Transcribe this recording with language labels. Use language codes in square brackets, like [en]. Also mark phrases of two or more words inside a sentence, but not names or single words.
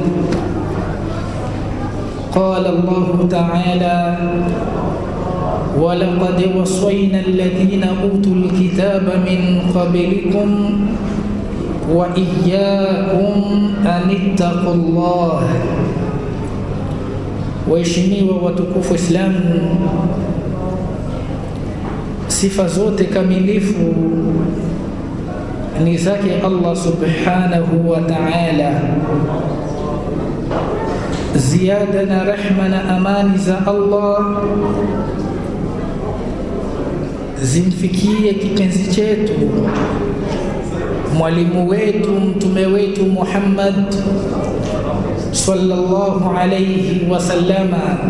[ar] قال الله تعالى: ولقد وصينا الذين أوتوا الكتاب من قبلكم وإياكم أن اتقوا الله. [sw] Waheshimiwa watukufu Islamu, sifa zote kamilifu ni zake Allah [ar] سبحانه وتعالى. [sw] Ziada na rehma na amani za Allah zimfikie kipenzi chetu, mwalimu wetu, mtume wetu Muhammad [ar] صلى الله عليه وسلم,